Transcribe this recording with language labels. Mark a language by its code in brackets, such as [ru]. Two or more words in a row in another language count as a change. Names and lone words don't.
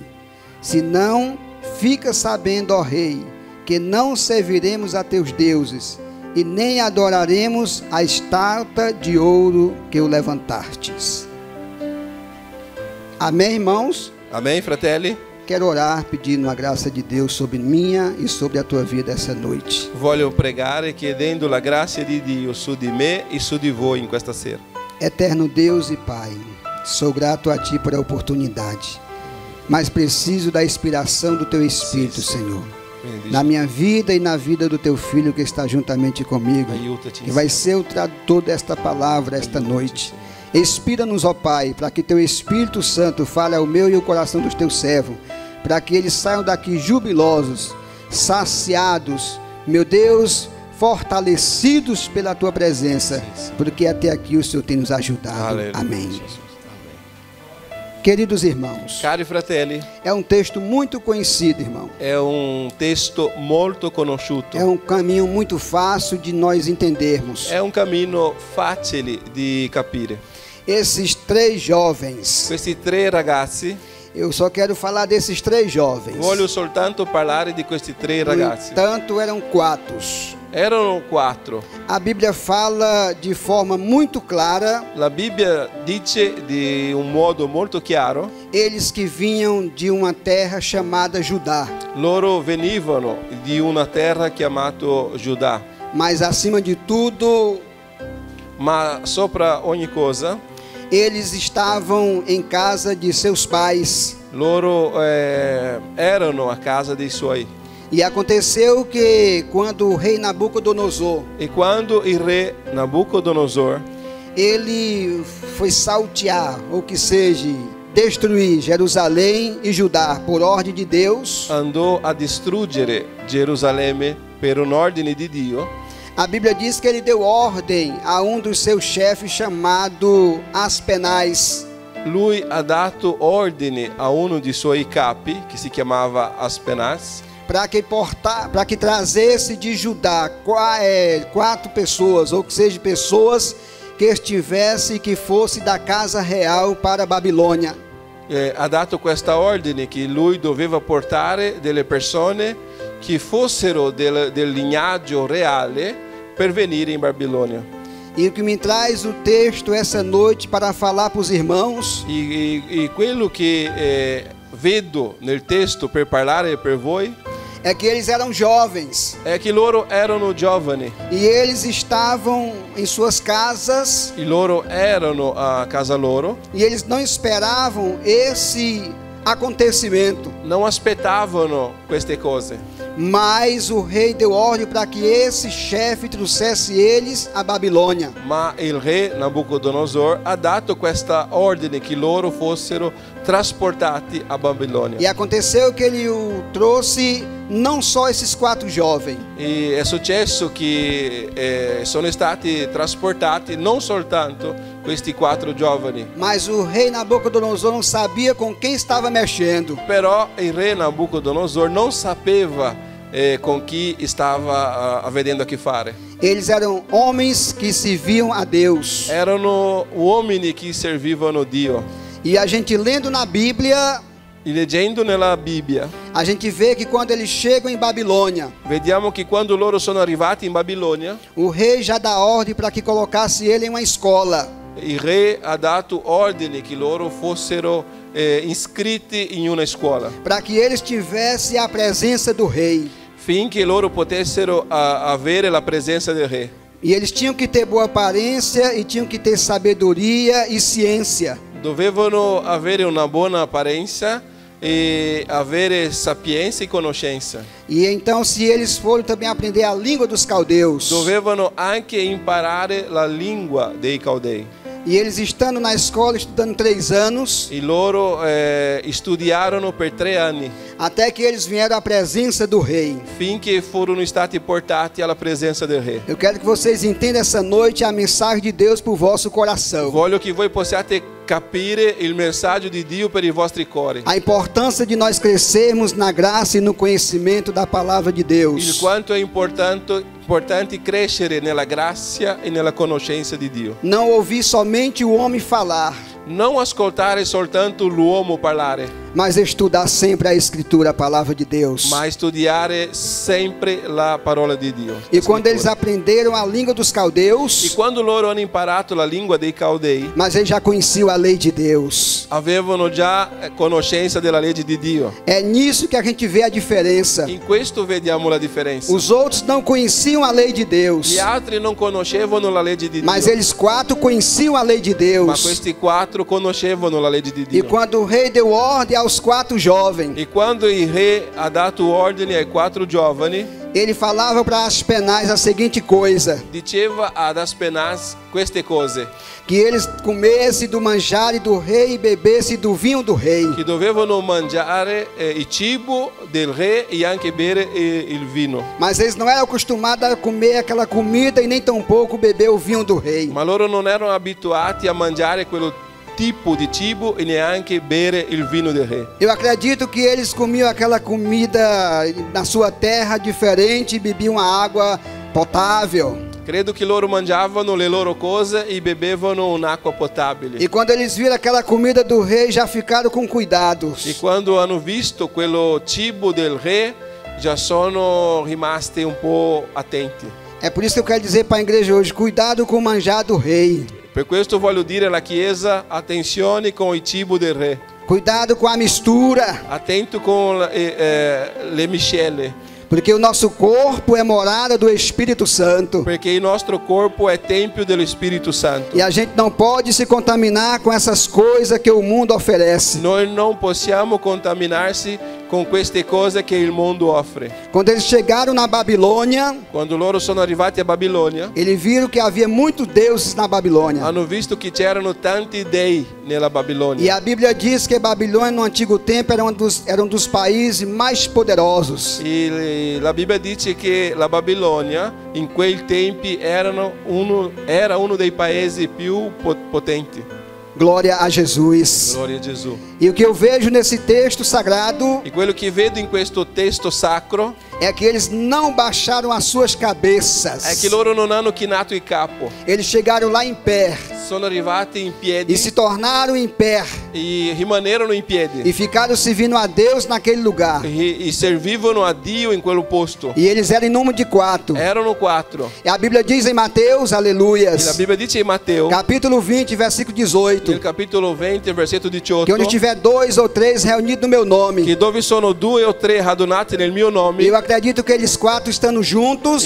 [pt] Se não, fica sabendo, ó rei, que não serviremos a teus deuses e nem adoraremos a estátua de ouro que o levantastes. Amém, irmãos? [it] Amém, fratelli? [pt] Quero orar pedindo a graça de Deus sobre minha e sobre a tua vida essa noite. [it] Voglio pregare chiedendo la grazia di Dio su di me e su di voi in questa sera. [pt] Eterno Deus e Pai, sou grato a Ti por a oportunidade, mas preciso da inspiração do Teu Espírito, Senhor, na minha vida e na vida do Teu Filho que está juntamente comigo, que vai ser o tradutor desta palavra esta noite. Inspira-nos, ó Pai, para que Teu Espírito Santo fale ao meu e ao coração dos Teus servos, para que eles saiam daqui jubilosos, saciados, meu Deus, fortalecidos pela Tua presença, porque até aqui o Senhor tem nos ajudado. Aleluia. Amém. Queridos irmãos, [it] Cari fratelli, [pt] é um texto muito conhecido, irmão. [it] è un testo molto conosciuto. [pt] É um caminho muito fácil de nós entendermos. [it] È un cammino facile di capire. [pt] Esses 3 jovens, [it] Questi 3 ragazzi, [pt] eu só quero falar desses 3 jovens. [it] voglio soltanto parlare di questi 3 [pt] No [it] ragazzi. [pt] entanto, eram 4. [it] Erano 4. [pt] A Bíblia fala de forma muito clara, [it] La Bibbia dice di un modo molto chiaro, [pt] eles que vinham de uma terra chamada Judá. [it] loro venivano di una terra chiamata Giuda, [pt] Mas acima de tudo, [it] ma sopra ogni cosa [pt] eles estavam em casa de seus pais. [it] loro erano a casa dei suoi. [pt] E aconteceu que quando o rei Nabucodonosor, [it] E quando il re Nabucodonosor [pt] ele foi saltear, ou que seja, destruir Jerusalém e Judá por ordem de Deus, [it] andò a distruggere Gerusalemme per un'ordine di Dio, [pt] a Bíblia diz que ele deu ordem a um dos seus chefes chamado Aspenaz, [it] lui ha dato ordine a uno dei suoi capi, che si chiamava Aspenaz, [pt] para que trazesse de Judá 4 pessoas, ou que seja, pessoas que estivessem e que fosse da casa real para a Babilônia. [it] ha dato questa ordine che lui doveva portare delle persone che fossero del lignaggio reale per venire in Babilonia. [pt] E o que me traz o texto essa noite para falar para os irmãos [it] E quello che vedo nel testo per parlare per voi [pt] é que eles eram jovens [it] è che loro erano giovani, [pt] e eles estavam em suas casas [it] e loro erano a casa loro, [pt] e eles não esperavam esse acontecimento, [it] non aspettavano queste cose, [pt] mas o rei deu ordem para que esse chefe trouxesse eles a Babilônia. [it] ma il re Nabucodonosor ha dato questa ordine che loro fossero trasportati a Babilonia. [pt] E aconteceu que ele o trouxe não só esses 4 jovens, [it] E è successo che sono stati trasportati non soltanto questi 4 giovani, [pt] mas o rei Nabucodonosor não sabia com quem estava mexendo. [it] però il re Nabucodonosor non sapeva con chi stava avendo a che fare. [pt] Eles eram homens que serviam a Deus. [it] Erano uomini che servivano Dio. [pt] E a gente lendo na Bíblia, [it] E leggendo nella Bibbia, [pt] a gente vê que quando eles chegam em Babilônia, [it] vediamo che quando loro sono arrivati in Babilonia, [pt] o rei já dá ordem para que colocasse ele em uma escola. [it] il re ha dato ordine che loro fossero iscritti in una scuola, [pt] Para que eles tivessem a presença do rei. [it] finché loro potessero avere la presenza del re. [pt] E eles tinham que ter boa aparência e tinham que ter sabedoria e ciência. [it] Dovevano avere una buona apparenza e avere sapienza e conoscenza. [pt] E então, se eles foram também aprender a língua dos caldeus, [it] Dovevano anche imparare la lingua dei Caldei. [pt] e eles estando na escola, estudando 3 anos, [it] E loro studiarono per 3 anni, [pt] até que eles vieram à presença do rei. [it] finché furono stati portati alla presenza del re. [pt] Eu quero que vocês entendam essa noite a mensagem de Deus para o vosso coração. [it] Voglio che voi possiate capire il messaggio di Dio per i vostri cuori. [pt] A importância de nós crescermos na graça e no conhecimento da palavra de [it] Il [pt] Deus. [it] quanto è importante crescere nella grazia e nella conoscenza di Dio. [pt] Não ouvir somente o homem falar, [it] Non ascoltare soltanto l'uomo parlare, [pt] mas estudar sempre a Escritura, a palavra de Deus. [it] ma studiare sempre la parola di Dio. [pt] E quando eles [it] Scrittura. [pt] aprenderam a língua dos [it] E [pt] caldeus, [it] quando loro hanno imparato la lingua dei Caldei, [pt] mas eles já conheciam a lei de Deus. [it] avevano già conoscenza della legge di Dio. [pt] É nisso que a gente vê a diferença. [it] In questo vediamo la differenza. [pt] Os outros não conheciam a lei de Deus, [it] Gli altri non conoscevano la legge di [pt] mas [it] Dio, [pt] eles 4 conheciam a lei de [it] ma [pt] Deus. [it] questi 4 conoscevano la legge di [pt] E [it] Dio. [pt] quando o rei deu ordem aos 4 jovens, [it] E quando il re ha dato ordine ai 4 giovani, [pt] ele falava para Aspenaz a seguinte coisa: [it] diceva ad Aspenaz queste cose, [pt] que eles comessem do manjare do rei e bebessem do vinho do rei. [it] che dovevano mangiare il cibo del re e anche bere il vino. [pt] Mas eles não eram acostumados a comer aquela comida e nem tampouco beber o vinho do rei. [it] Ma loro non erano abituati a mangiare quello tipo di cibo e neanche bere il vino del re. [pt] Eu acredito que eles comiam aquela comida na sua terra diferente e bebiam a água potável. [it] Credo che loro mangiavano le loro cose e bevevano un'acqua potabile. [pt] E quando eles viram aquela comida do rei, já ficaram com [it] E [pt] cuidados. [it] quando hanno visto quello cibo del re, già sono rimasti un po' attenti. [pt] É por isso que eu quero dizer para a igreja hoje: cuidado com o manjar do rei. [it] Per questo voglio dire alla Chiesa, attenzione con il cibo del re, [pt] Cuidado com a mistura, [it] attento con le miscele, [pt] porque o nosso corpo é morada do Espírito Santo. [it] perché il nostro corpo è tempio dello Spirito Santo. [pt] E a gente não pode se contaminar com essas coisas que o mundo oferece. [it] Noi non possiamo contaminarsi con queste cose che il mondo offre. [pt] Quando eles chegaram na Babilônia, [it] Quando loro sono arrivati a Babilonia, [pt] eles viram que havia muitos deuses na Babilônia. [it] hanno visto che c'erano tanti dei nella [pt] E [it] Babilonia. [pt] a Bíblia diz que Babilônia no antigo tempo era um dos países mais poderosos. [it] E la Bibbia dice che la Babilonia in quei tempi era uno dei paesi più potenti. [pt] Glória a Jesus. [it] Gloria a Gesù. [pt] E o que eu vejo nesse texto sagrado [it] E quello che vedo in questo testo sacro [pt] é que eles não baixaram as suas cabeças. [it] è che loro non hanno chinato il capo, [pt] Eles chegaram lá em pé [it] sono arrivati in piedi [pt] e se tornaram em pé [it] e rimanerono in [pt] e [it] piedi [pt] ficaram servindo a Deus naquele lugar. [it] e servivano a Dio in quel posto. [pt] E eles eram em número de 4. [it] Erano 4. [pt] E a Bíblia diz em Mateus, [it] E la [pt] aleluias, [it] Bibbia dice in Matteo, [pt] capítulo 20, versículo 18, [it] nel capitolo 20, versetto [pt] que [it] 18, [pt] onde tiver 2 ou 3 reunidos no meu nome. [it] che dove sono 2 o 3 radunati nel mio [pt] E [it] nome, [pt] eu acredito que eles 4 estando juntos,